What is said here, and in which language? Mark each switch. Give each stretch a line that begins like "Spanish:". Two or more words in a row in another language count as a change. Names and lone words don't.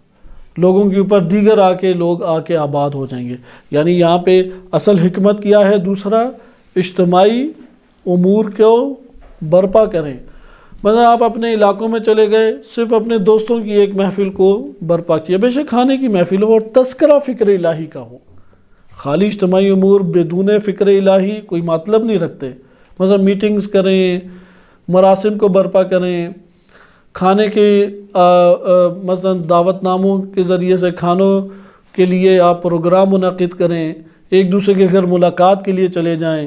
Urdu: لوگوں کے اوپر دیگر لوگ آ کے آباد ہو جائیں گے۔ یعنی یہاں پہ اصل حکمت کیا ہے؟ دوسرا، اجتماعی امور کو برپا کریں۔ مثلا آپ اپنے علاقوں میں چلے گئے، صرف اپنے دوستوں کی ایک محفل کو برپا کیا، بے شک کھانے کی محفل ہو اور تذکرہ فکر الہی کا ہو۔ خالی اجتماعی امور بدون فکر الہی کوئی مطلب نہیں رکھتے۔ مثلا میٹنگز کریں، مراسم کو برپا کریں، کھانے کے مثلا دعوت ناموں کے ذریعے سے کھانوں کے لیے آپ پروگرام منعقد کریں، ایک دوسرے کے گھر ملاقات کے لیے چلے جائیں۔